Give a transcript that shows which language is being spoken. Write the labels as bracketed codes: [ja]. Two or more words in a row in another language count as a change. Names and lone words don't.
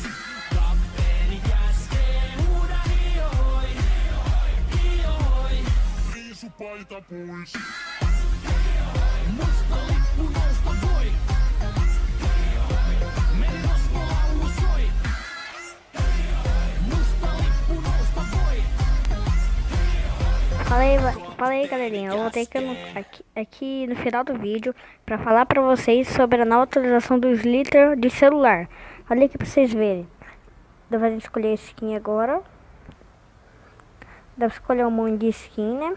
[fi] Kapteeni käskee, huuda hiohoi, hiohoi, riisu paita pois. Musta lippu nousta voi. Merirosvo laulu soi. Musta lippu nousta voi. [pt] Fala aí, galerinha, eu voltei aqui no final do vídeo para falar para vocês sobre a nova atualização do Slither de celular. Olha aqui para vocês verem. Dá pra gente escolher a skin agora. Dá pra escolher um monte de skin, né?